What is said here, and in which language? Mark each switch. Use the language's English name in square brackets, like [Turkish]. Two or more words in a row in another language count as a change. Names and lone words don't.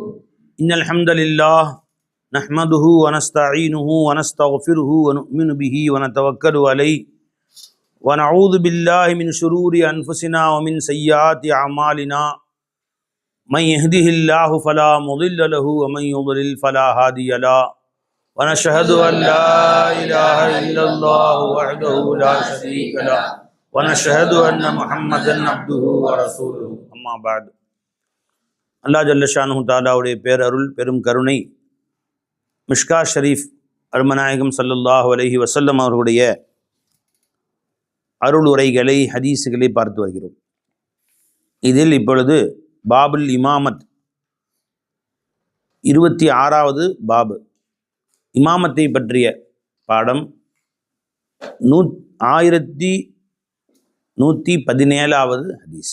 [Arabic] إن الحمد لله نحمده ونستعينه ونستغفره ونؤمن به ونتوكل عليه ونعوذ بالله من شرور أنفسنا ومن سيئات أعمالنا. من يهده الله فلا مضل له ومن يضلل فلا هادي له. ونشهد أن لا إله إلا الله وحده لا شريك له ونشهد أن محمدا عبده ورسوله. أما بعد. [Tamil] அல்லாஹ் [Arabic] جل شأنه [Tamil] தஆலாவுடைய பேரருள் பெரும் கருணை மிஷ்கா ஷரீஃப் அருமநாயகம் [Arabic] صلى الله عليه وسلم [Tamil] அவர்களுடைய அருள் உரைகளை ஹதீஸுகளை பார்த்து வருகிறோம். இதில் இப்பொழுது [Arabic] باب الإمامة [Tamil] 26வது பாபு, இமாமத்தை பற்றிய பாடம் 1117வது ஹதீஸ்.